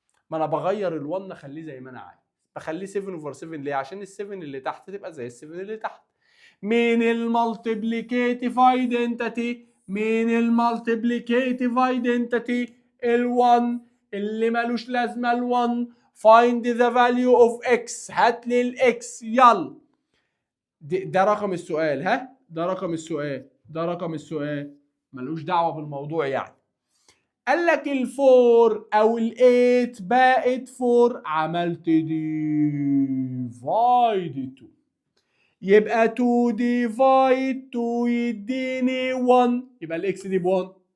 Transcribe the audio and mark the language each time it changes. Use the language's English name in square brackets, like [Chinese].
[Arabic] ما انا بغير ال1 اخليه زي ما انا عايز، بخليه 7 اوفر 7 ليه؟ عشان ال7 اللي تحت تبقى زي ال7 اللي تحت. مين المالتيبليكيتيف ايدنتيتي؟ مين المالتيبليكيتيف ايدنتيتي؟ ال1 اللي ملوش لازمه ال1. [English] find the value of x، [Arabic] هات لي الاكس يلا. ده رقم السؤال، ها ده رقم السؤال، ده رقم السؤال، ملوش دعوه بالموضوع يعني. قال لك ال4 او ال8 بقت 4، عملت ديفايد 2، يبقى 2 ديفايد 2 يديني 1، يبقى الاكس دي ب1.